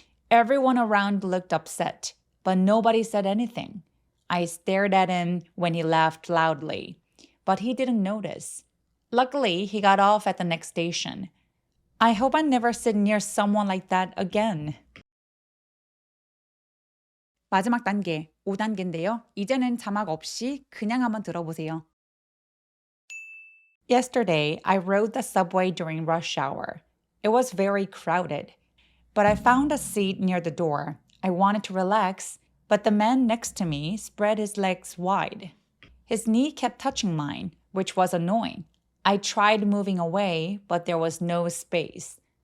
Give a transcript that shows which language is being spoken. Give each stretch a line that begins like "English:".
English: Everyone around looked upset, but nobody said anything. I stared at him when he laughed loudly, but he didn't notice. Luckily, he got off at the next station. I hope I never sit near someone like that again.
Korean: 마지막 단계, 5단계인데요. 이제는 자막 없이 그냥 한번 들어보세요.
English: Yesterday, I rode the subway during rush hour. It was very crowded, but I found a seat near the door. I wanted to relax, but the man next to me spread his legs wide. His knee kept touching mine, which was annoying. I tried moving away, but there was no space.